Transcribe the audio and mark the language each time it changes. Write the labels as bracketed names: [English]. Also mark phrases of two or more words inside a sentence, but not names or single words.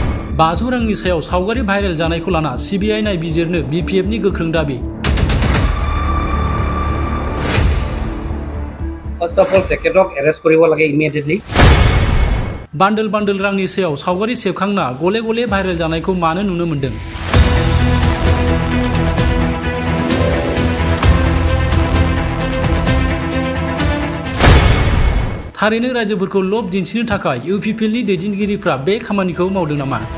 [Bodo] 500 रांनि सायाव सावगारि भाइरेल जानायखौ लाना CBI नायबिजिरनो BPF नि गोख्रों दाबि। [English] First of all, [Assamese] তেখেতক arrest কৰিব লাগে immediately। [Bodo] बान्डल रांनि सायाव सावगारि सेबखांना गले भाइरेल जानायखौ मानो नुनो मोनदों? थारैनो रायजोफोरखौ लब दिन्थिनो थाखाय UPPL नि दैदेनगिरिफ्रा बे खामानिखौ मावदों नामा?